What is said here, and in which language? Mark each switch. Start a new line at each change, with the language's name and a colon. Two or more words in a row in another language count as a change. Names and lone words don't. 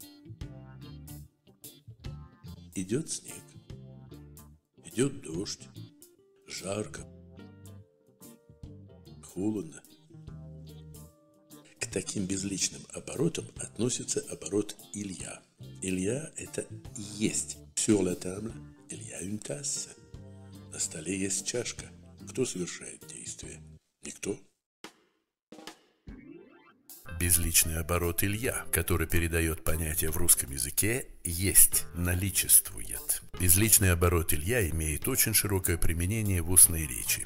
Russian: Идет снег. Идет дождь, жарко, холодно. К таким безличным оборотам относится оборот
French: «il y a». «il y a»
Russian: – это «есть».
French: Sur la table, il y a une tasse.
Russian: На столе есть чашка. Кто совершает действие? Никто. Безличный оборот
French: «il y a»,
Russian: который передает понятие в русском языке «есть», «наличествует». Безличный оборот
French: «il y a»
Russian: имеет очень широкое применение в устной речи.